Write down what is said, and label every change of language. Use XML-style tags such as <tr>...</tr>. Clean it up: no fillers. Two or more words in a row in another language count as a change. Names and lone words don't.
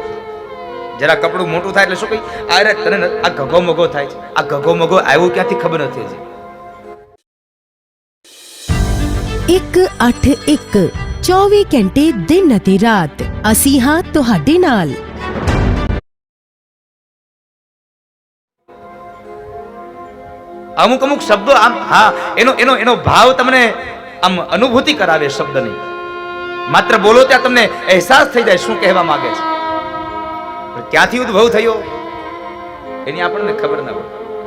<gu>જરા કપડું મોટું થાય એટલે શું કહી, અરે તને આ ઘઘો મઘો થાય છે. આ ઘઘો મઘો આવ્યું ક્યાંથી ખબર નથી હજી.</gu> <pa>181 24 ਘੰਟੇ ਦਿਨ ਅਤੇ ਰਾਤ ਅਸੀਂ ਹਾਂ ਤੁਹਾਡੇ ਨਾਲ.</pa> <gu>અમુક અમુક શબ્દો આમ હા એનો એનો એનો ભાવ તમને આમ અનુભૂતિ કરાવે શબ્દની. માત્ર બોલો ત્યાં તમને અહેસાસ થઈ જાય શું કહેવા માંગે છે. ક્યાંથી ઉદ્ભવ થયો એની આપણને ખબર ના પડે.</gu>